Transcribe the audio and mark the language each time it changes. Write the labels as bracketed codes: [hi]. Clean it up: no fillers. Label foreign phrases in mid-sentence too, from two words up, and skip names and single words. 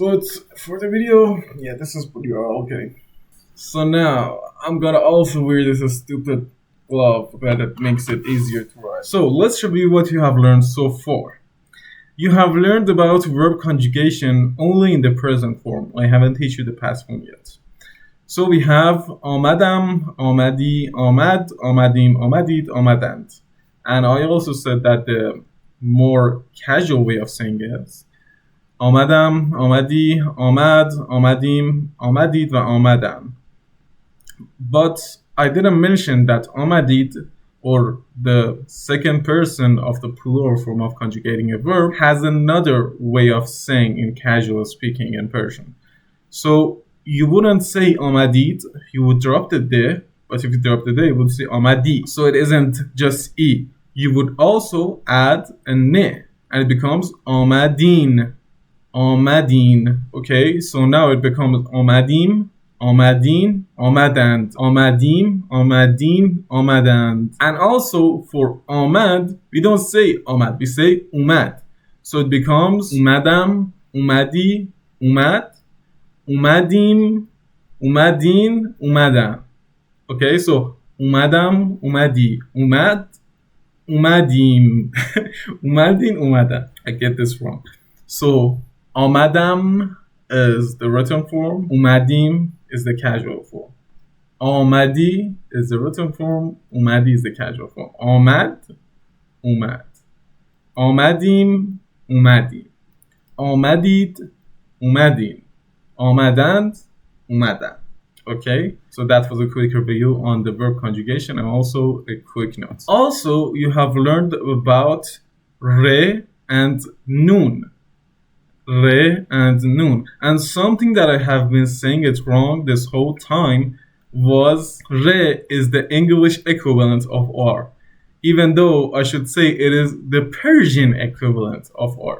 [en] But for the video, yeah, this is what you are all getting. So now I'm gonna also wear this stupid glove that it makes it easier to write. So let's review what you have learned so far. You have learned about verb conjugation only in the present form. I haven't taught you the past form yet. So we have [fa] آمدم, آمدی, آمد, آمدیم, آمدید, آمدند. [en] And I also said that the more casual way of saying it is [fa] آمدم, آمدی, آمد, آمدیم, آمدید و آمدم. [en] But I didn't mention that آمدید, or the second person of the plural form of conjugating a verb, has another way of saying in casual speaking in Persian. So you wouldn't say آمدید, you would drop the D, but if you drop the D, you would say آمدی. So it isn't just E. You would also add a ne, and it becomes [fa] آمدین, آمدین. [en] Okay, so now it becomes [fa] آمدیم, آمدین, آمدند, آمدیم, آمدین, آمدند. And also for آمد, we don't say آمد, we say اومد. [en] So it becomes [fa] اومدم, اومدی, اومد, اومدیم, اومدین, اومدن. [en] Okay, so [fa] اومدم, اومدی, اومد, اومدیم, اومدین, اومدن. [en] I get this wrong. So آمدم is the written form, اومدیم is the casual form. آمدی is the written form, اومدی is the casual form. [fa] آمد, اومد. آمدیم, اومدیم. آمدید, اومدین. آمدند, اومدن. [en] Okay, so that was a quick review on the verb conjugation and also a quick note. Also, you have learned about re and nun. Re and nun. And something that I have been saying it wrong this whole time was re is the English equivalent of R, even though I should say it is the Persian equivalent of R.